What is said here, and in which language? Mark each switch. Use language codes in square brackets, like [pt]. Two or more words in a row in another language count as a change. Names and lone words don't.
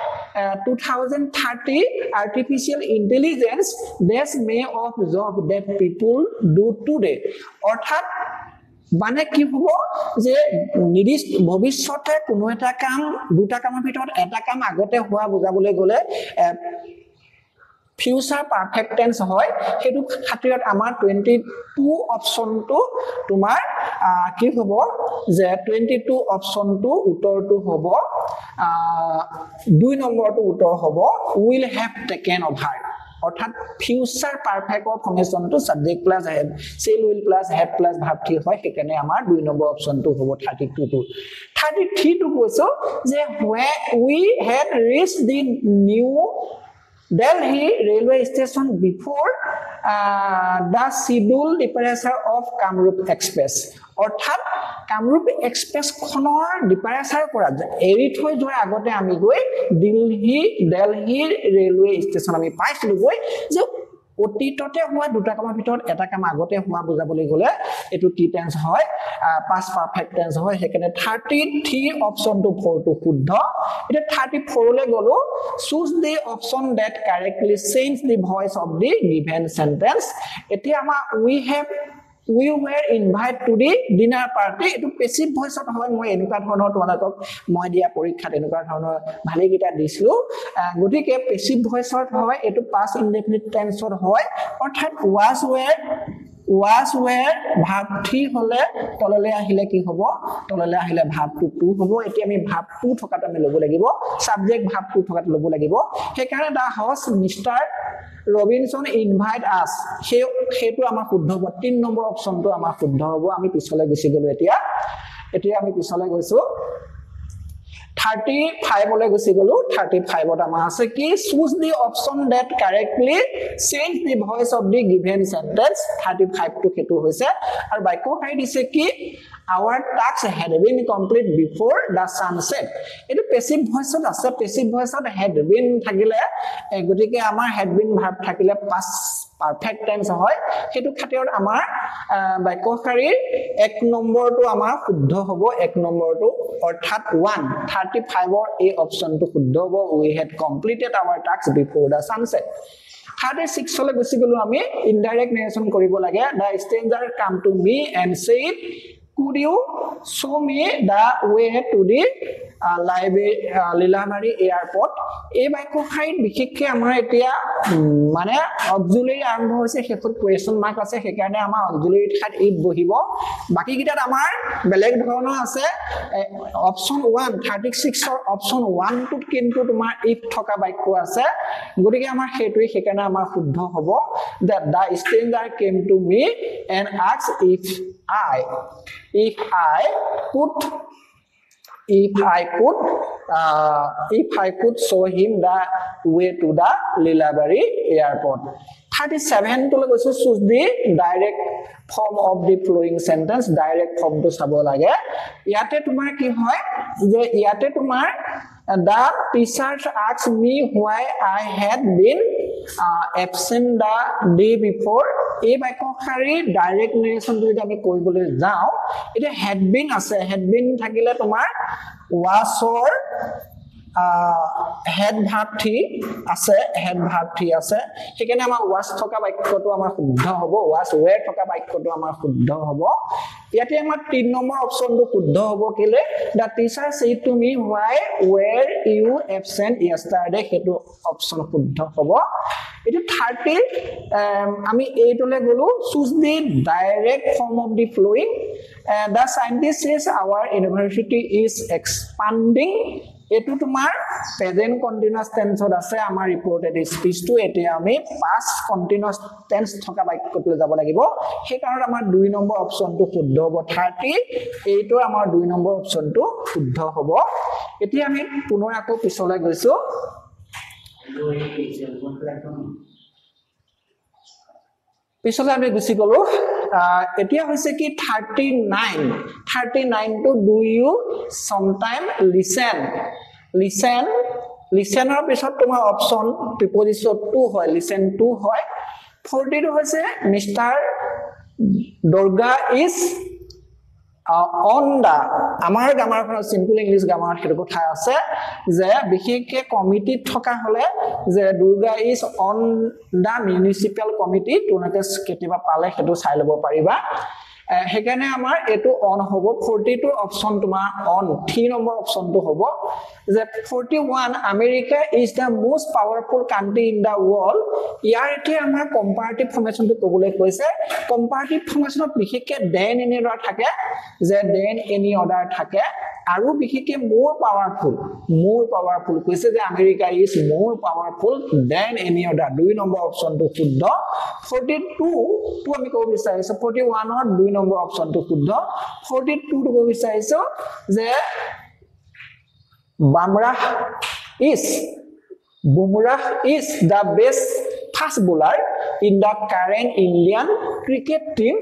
[as] 2030 [en] artificial intelligence that may of job that people do today [as] অৰ্থাৎ মানে কি হ'ব যে নিৰ্দিষ্ট ভৱিষ্যতে কোনো এটা কাম দুটা কামৰ ভিতৰত এটা কাম আগতে হোৱা বুজাবলৈ গলে [en] future perfect tense [as] হয় হেতু খাতিৰত আমাৰ 22 অপচনটো তোমাৰ কি হ'ব যে 22 অপচনটো উত্তৰটো হ'ব 2 নম্বৰটো উত্তৰ হ'ব [en] will have taken over [as] অৰ্থাৎ ফিউচাৰ পাৰফেক্টৰ ফৰ্মেশনটো [en] subject plus head shall will plus head plus verb three [as] হয় সেইকাৰণে আমাৰ 2 নম্বৰ অপচনটো হ'ব 32 টো 33 টো কৈছো যে [en] when we had reached the new Delhi railway station before the scheduled departure of Kamrup Express. [as] অৰ্থাৎ কামৰূপ এক্সপ্ৰেছ খনৰ ডিপাৰেচাৰ পৰা এৰি থৈ যোৱাৰ আগতে আমি গৈ দিল্লী ৰেলৱে ষ্টেচন আমি পাইছিলো গৈ যে অতীততে হোৱা দুটা কামৰ ভিতৰত এটা কাম আগতে হোৱা বুজাবলৈ গলে এটো কি টেন্স হয় [en] past perfect tense [as] হয় সেইকাৰণে 33 অপচনটো 4 টো শুদ্ধ এটা 34 লে গলো [en] choose the option that correctly change the voice of the given sentence [as] এতিয়া আমাৰ [en] we were invited to the dinner party [as] এটো পেসিভ ভয়েসত হয় মই এনেকুৱা ধৰণৰ তোমালোকক মই দিয়া পৰীক্ষাত এনেকুৱা ধৰণৰ ভালে কিটা দিছিলো গতিকে পেসিভ ভয়েসত হয় এটো past indefinite tenseত হয় অৰ্থাৎ [en] was were verb 3 [as] হলে তললে আহিলে কি হ'ব তললে আহিলে [en] verb 2 [as] হ'ব এতিয়া আমি verb 2 থকাটো আমি লব লাগিব [en] subject verb 2 [as] থকাটো লব লাগিব সেইকাৰণে দা [en] host Mr. Robinson invite us [as] হেতু আমাৰ শুদ্ধ হ'ব 3 নম্বৰ অপচনটো আমাৰ শুদ্ধ হ'ব আমি পিছলৈ গুছি গলো এতিয়া আমি পিছলৈ গৈছো 35 লৈ গুছি গলো 35 ত আমাৰ আছে কি [en] choose the option that correctly change the voice of the given sentence [as] 35 টো হেতু হৈছে আৰু বাক্য কাই দিছে কি [en] our task had been complete before the sunset [as] এটো পেসিভ ভয়েসত আছে পেসিভ ভয়েসত [en] had been [as] থাকিলে গতিকে আমাৰ [en] had been verb [as] থাকিলে [en] past perfect tense [as] হয় হেতু খাতিৰত আমাৰ বাক্যকাৰীৰ 1 নম্বৰটো আমাৰ শুদ্ধ হ'ব 1 নম্বৰটো অৰ্থাৎ 135 ৰ এই অপচনটো শুদ্ধ হ'ব [en] we had completed our task before the sunset [as] 36 লৈ গুছি গলো আমি [en] indirect narration [as] কৰিব লাগে [en] the stranger come to me and said could you show me the way to the Lilabari airport [as] এই বাক্যখাইত বিশেষকৈ আমাৰ এতিয়া মানে অক্সিলাৰি আৰম্ভ হৈছে হেতুত [en] question mark [as] আছে সেইকাৰণে আমাৰ অক্সিলাৰি ঠাইত ইফ বহিব বাকি কিটাত আমাৰ বেলেগ ধৰণৰ আছে অপচন 1 36 ৰ অপচন 1 টোত কিন্তু তোমাৰ ইফ থকা বাক্য আছে গতিকে আমাৰ হেতুই সেইকাৰণে আমাৰ শুদ্ধ হ'ব [en] that the stranger came to me and asked if I could show him the way to the Lilabari airport 37 to গৈছো choose the direct form of the flowing sentence direct form to [as] চাব লাগে ইয়াতে তোমাৰ কি হয় যে ইয়াতে তোমাৰ [en] the teacher asked me why I had been absent the day before [as] এই বাক্যখাৰী [en] direct narration [as] যদি আমি কৰিবলৈ যাও এটা [en] had been [as] আছে [en] had been [as] থাকিলে তোমাৰ [en] was or head verb 3 [as] আছে সেইকাৰণে আমাৰ was থকা বাক্যটো আমাৰ শুদ্ধ হ'ব [en] was were [as] থকা বাক্যটো আমাৰ শুদ্ধ হ'ব ইয়াতে আমাৰ 3 নম্বৰ অপচনটো শুদ্ধ হ'ব কেলে [en] the teacher said to me why were you absent yesterday [as] হেতু অপচন শুদ্ধ হ'ব এটো [en] 30 [as] আমি এইটোলে গলো [en] choose the direct form of the flowing the scientist says our university is expanding [as] এটো তোমাৰ প্ৰেজেন্ট কন্টিনিউয়াস টেন্সত আছে আমাৰ ৰিপোৰ্টেড স্পিচটো এতিয়া আমি [en] past continuous tense [as] থকা বাক্যটোলৈ যাব লাগিব সেই কাৰণত আমাৰ 2 নম্বৰ অপচনটো শুদ্ধ হ'ব 30 এইটো আমাৰ 2 নম্বৰ অপচনটো শুদ্ধ হ'ব এতিয়া আমি পুনৰ আকৌ পিছলৈ গৈছো পিছলৈ আমি গুছি গলো এতিয়া হৈছে কি 39 to [en] do you sometime listener [as] পিছত তোমাৰ অপচন প্ৰিপজিশন 2 হয় [en] listen to [as] হয় 42 হৈছে মিস্টাৰ দুৰ্গা [en] is on the [as] আমাৰ গ্ৰামাৰখনৰ [en] simple English grammar [as] হেতু কথা আছে যে বিশেষকে কমিটি থকা হলে যে দুৰ্গা [en] is on the municipal committee [as] তোনাকে কেতিয়াবা পালে হেতু চাই লব পাৰিবা হেকানে আমাৰ এটো অন হ'ব 42 অপচন তোমাৰ অন 3 নম্বৰ অপচনটো হ'ব যে 41 আমেৰিকা [en] is the most powerful country in the world [as] ইয়াৰ এটি আমাৰ কম্পাৰেটিভ ফৰ্মেশনটো কবলৈ কৈছে কম্পাৰেটিভ ফৰ্মেশনত বিশেষকে [en] then any order [as] থাকে যে [en] then any order [as] থাকে আৰু বিশেষকৈ [en] more powerful [as] কৈছে যে আমেৰিকা [en] is more powerful than any other [as] 2 নম্বৰ অপচনটো শুদ্ধ 42 টো আমি ক'ব বিচাৰিছো 41 ৰ 2 নম্বৰ অপচনটো শুদ্ধ 42 টো ক'ব বিচাৰিছো যে [en] Bumrah is the best fast bowler in the current Indian cricket teams.